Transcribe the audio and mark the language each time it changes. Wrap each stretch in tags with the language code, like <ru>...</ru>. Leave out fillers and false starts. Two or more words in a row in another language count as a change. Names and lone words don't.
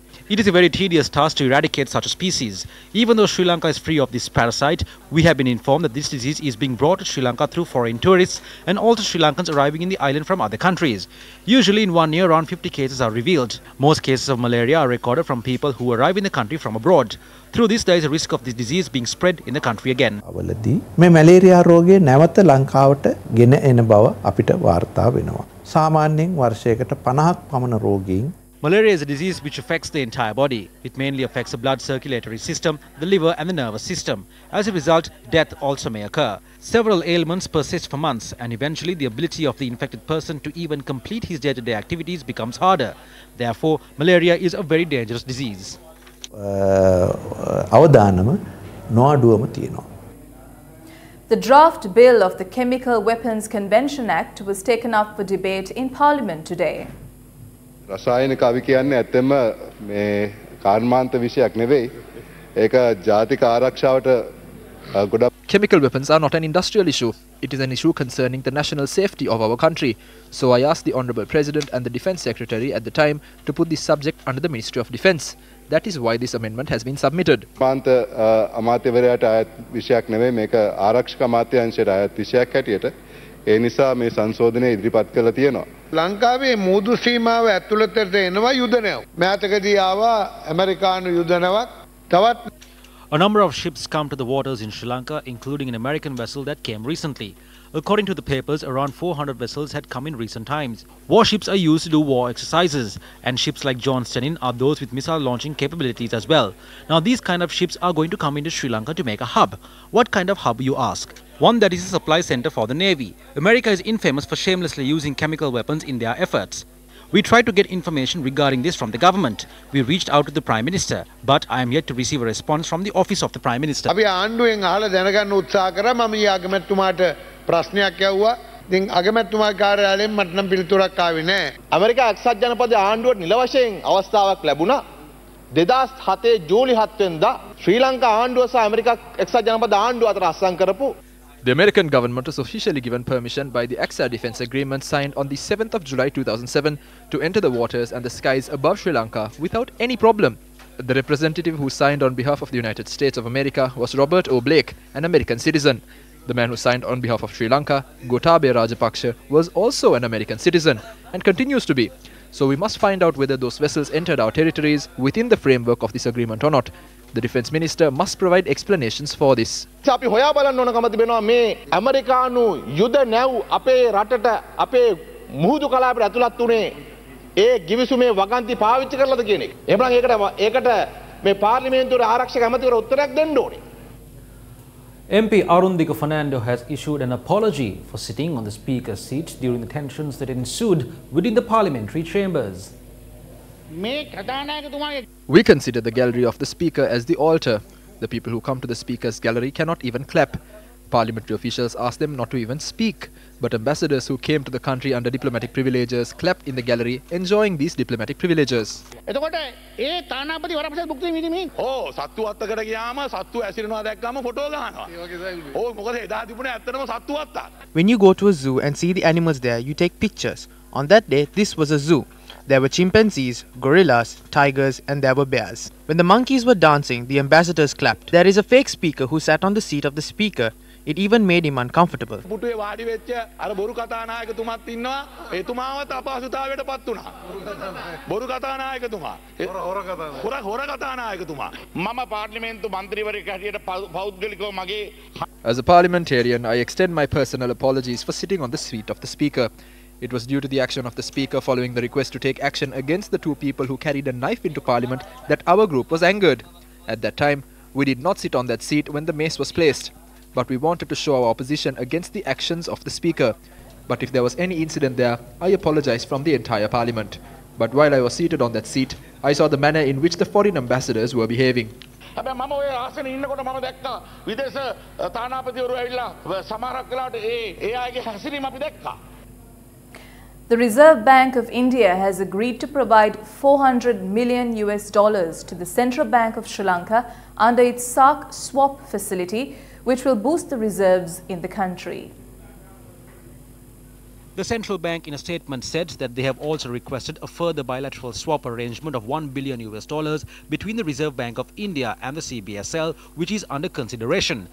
<en>It is a very tedious task to eradicate such a species. Even though Sri Lanka is free of this parasite, we have been informed that this disease is being brought to Sri Lanka through foreign tourists and also Sri Lankans arriving in the island from other countries. Usually in 1 year, around 50 cases are revealed. Most cases of malaria are recorded from people who arrive in the country from abroad. Through this, there is a risk of this disease being spread in the country again.</en> <si>මේ මැලේරියා රෝගය නැවත ලංකාවට ගෙන එන බව අපිට වාර්තා වෙනවා. සාමාන්‍යයෙන් වර්ෂයකට 50ක් පමණ රෝගීන්.</si> <en>Malaria is a disease which affects the entire body. It mainly affects the blood circulatory system, the liver and the nervous system. As a result, death also may occur. Several ailments persist for months and eventually the ability of the infected person to even complete his day-to-day activities becomes harder. Therefore, malaria is a very dangerous disease.</en> <si>අවදානම නොඅඩුවම තියෙනවා.</si> <en>The draft bill of the Chemical Weapons Convention Act was taken up for debate in Parliament today.</en> <si>රසායනික අවි කියන්නේ ඇත්තම මේ කර්මාන්ත විෂයක් නෙවෙයි. ඒක ජාතික ආරක්ෂාවට ගොඩක්.</si> <en>Chemical weapons are not an industrial issue. It is an issue concerning the national safety of our country. So I asked the Honourable President and the Defence Secretary at the time to put this subject under the Ministry of Defence. That is why this amendment has been submitted.</en> <si>කර්මාන්ත අමාත්‍යවරයාට අයත් විෂයක් නෙවෙයි මේක ආරක්ෂක අමාත්‍යාංශයට අයත් විෂයක් හැටියට ඒ නිසා මේ සංශෝධනය ඉදිරිපත් කරලා තියෙනවා. ලංකාවේ මූදු සීමාව ඇතුළතට එනවා යුද නැව. මෑතකදී ආවා ඇමරිකානු යුද නැවක් තවත්.</si> <en>A number of ships come to the waters in Sri Lanka, including an American vessel that came recently. According to the papers, around 400 vessels had come in recent times. Warships are used to do war exercises, and ships like Johnstonin are those with missile launching capabilities as well. Now, these kind of ships are going to come into Sri Lanka to make a hub. What kind of hub, you ask? One that is a supply center for the Navy. America is infamous for shamelessly using chemical weapons in their efforts. We tried to get information regarding this from the government. We reached out to the Prime Minister, but I am yet to receive a response from the Office of the Prime Minister.</en> <si>අපි ආණ්ඩුවෙන් අහලා දැනගන්න උත්සාහ කරා මම ඊ අගමැතිතුමාට ප්‍රශ්නයක් ඇහුවා. ඉතින් අගමැතිතුමා කාර්යාලයෙන් මට නම් පිළිතුරක් ආවේ නැහැ. ඇමරිකා එක්සත් ජනපද ආණ්ඩුවට නිල වශයෙන් අවස්ථාවක් ලැබුණා. 2007 ජූලි 7 වෙනිදා ශ්‍රී ලංකා ආණ්ඩුව සහ ඇමරිකා එක්සත් ජනපද ආණ්ඩුව අතර අත්සන් කරපු.</si> <en>The American government was officially given permission by the AXA Defence Agreement signed on the 7th of July 2007 to enter the waters and the skies above Sri Lanka without any problem. The representative who signed on behalf of the United States of America was Robert O. Blake, an American citizen. The man who signed on behalf of Sri Lanka, Gotabaya Rajapaksa, was also an American citizen and continues to be. So we must find out whether those vessels entered our territories within the framework of this agreement or not. The Defence Minister must provide explanations for this.</en> <si>අපි හොයා බලන්න ඕනකම තිබෙනවා මේ ඇමරිකානු යුද නැව් අපේ රටට අපේ මුහුදු කලාපයට ඇතුළත් උනේ ඒ ගිවිසුමේ වගන්ති පාවිච්චි කරලාද කියන එක. එහෙනම් ඒකට මේ පාර්ලිමේන්තුවේ ආරක්ෂක ඇමතිවරු උත්තරයක් දෙන්න ඕනේ.</si> <en>MP Arundika Fernando has issued an apology for sitting on the Speaker's seat during the tensions that ensued within the parliamentary chambers. We consider the gallery of the Speaker as the altar. The people who come to the Speaker's gallery cannot even clap. Parliamentary officials asked them not to even speak. But ambassadors who came to the country under diplomatic privileges clapped in the gallery, enjoying these diplomatic privileges.</en> <si>එතකොට ඒ තානාපති වරපසල් භුක්ති විඳින්නේ. ඕ සත්තු අත්තකට ගියාම සත්තු ඇසිරෙනවා දැක්කම ෆොටෝ ගහනවා. ඕ මොකද එදා තිබුණේ ඇත්තටම සත්තු අත්තක්.</si> <en>When you go to a zoo and see the animals there, you take pictures. On that day, this was a zoo. There were chimpanzees, gorillas, tigers, and there were bears. When the monkeys were dancing, the ambassadors clapped. There is a fake speaker who sat on the seat of the speaker. It even made him uncomfortable.</en> <si>පුටුවේ වාඩි වෙච්ච අර බොරු කතානායකතුමාත් ඉන්නවා. එතුමාවත් අපහසුතාවයටපත් වුණා. බොරු කතානායකතුමා. හොර කතානායකතුමා. මම පාර්ලිමේන්තු මන්ත්‍රීවරයෙක් හැටියට පෞද්ගලිකව මගේ.</si> <en>As a parliamentarian, I extend my personal apologies for sitting on the seat of the Speaker. It was due to the action of the Speaker following the request to take action against the two people who carried a knife into Parliament that our group was angered. At that time, we did not sit on that seat when the mace was placed, but we wanted to show our opposition against the actions of the Speaker. But if there was any incident there, I apologize from the entire Parliament. But while I was seated on that seat, I saw the manner in which the foreign ambassadors were behaving.</en> <si>හැබැයි මම ඔය ආසනේ ඉන්නකොට මම දැක්කා විදේශ තානාපතිවරු ඇවිල්ලා සමහරක් වෙලාවට ඒ අයගේ හැසිරීම අපි දැක්කා.</si> <en>The Reserve Bank of India has agreed to provide $400 million to the Central Bank of Sri Lanka under its SARC swap facility, which will boost the reserves in the country. The central bank in a statement said that they have also requested a further bilateral swap arrangement of $1 billion between the Reserve Bank of India and the CBSL, which is under consideration.</en>